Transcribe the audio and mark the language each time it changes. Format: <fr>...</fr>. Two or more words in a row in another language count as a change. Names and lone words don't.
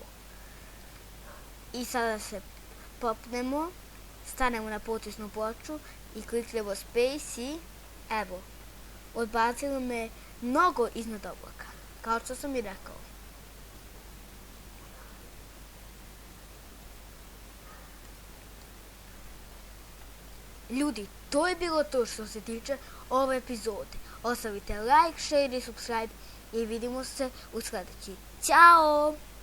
<hr>I sada se popnemo, stanemo na plotisnu ploču i kliknemo space i evo, odbacilo me mnogo iznad oblaka, kao što sam i rekao. Ljudi, to je bilo to što se tiče ove epizode. Ostavite like, share i subscribe i vidimo se u sljedeći. Ćao!</hr>